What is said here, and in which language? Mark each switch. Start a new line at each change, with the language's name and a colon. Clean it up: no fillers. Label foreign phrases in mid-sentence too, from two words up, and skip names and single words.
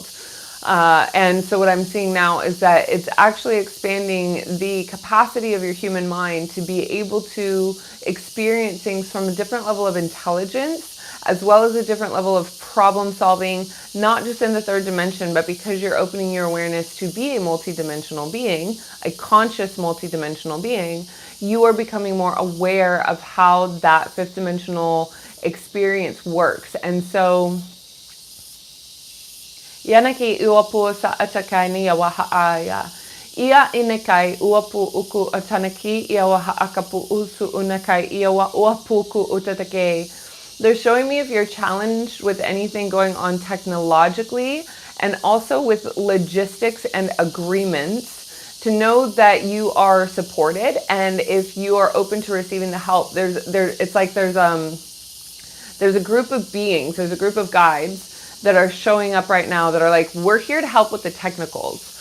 English: And so what I'm seeing now is that it's actually expanding the capacity of your human mind to be able to experience things from a different level of intelligence, as well as a different level of problem solving, not just in the third dimension, but because you're opening your awareness to be a multidimensional being, a conscious multidimensional being, you are becoming more aware of how that fifth dimensional experience works. And so Yanaki uapu sa atakai ni wa ha'aya. Ia inekai uapu uku atanaki ia wa ha'akapu usu unakai ia wa uapuku utatake. They're showing me if you're challenged with anything going on technologically and also with logistics and agreements, to know that you are supported, and if you are open to receiving the help, there's a group of beings, there's a group of guides that are showing up right now that are like, we're here to help with the technicals.